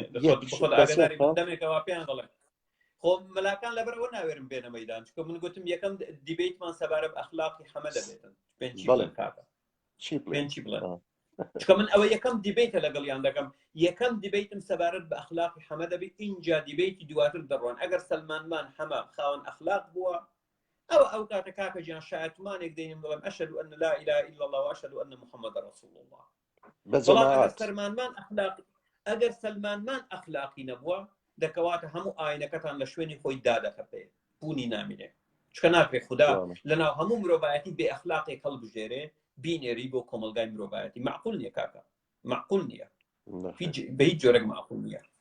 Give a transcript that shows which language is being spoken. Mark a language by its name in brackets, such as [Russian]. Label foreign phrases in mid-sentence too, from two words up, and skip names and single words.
[Central Kurdish] دەمێکەوە پێیان دەڵێ خۆ مەلاکان لەبەرەوە ناوێرم بێنە مەیدان چکە من گوتم یەکەم دیبیتمان سەبارە بە ئەخلاقی حەمە دەبێتن چی بڵێن چکە من ئەوە یەکەم دیبیتە لەگەڵیان دەکەم یەکەم دیبیتم سەبارەت بە ئەخلاقی حەمە دەبێت اینجا دیبیتی دواتر دەڕۆن ئەگەر سەلمانمان حەمە خاوەن ئەخلاق بووە ئەو کاتە کاکە گیان شایەتمانێک دەینم دەڵێم [Arabic] ئەشهد أن لا إله إلا الله وأشهد أن محمد رسول الله [Central Kurdish] ئەگەر سەلمانمان ئەخلاقی نەبووە دەکەواتە هەموو ئاینەکەتان لە شوێنی خۆی دادەکەپێ بوونی نامینێ چکە ناکرێت خوددا لەناو هەموو مرۆڤایەتی بێ ئەخلاقێک هەڵبژێرێ بینێری بۆ کۆمەلگای مرۆڤایەتی معقول نییە کاکە معقول نییە بە هیچ جۆرەك معقول نییە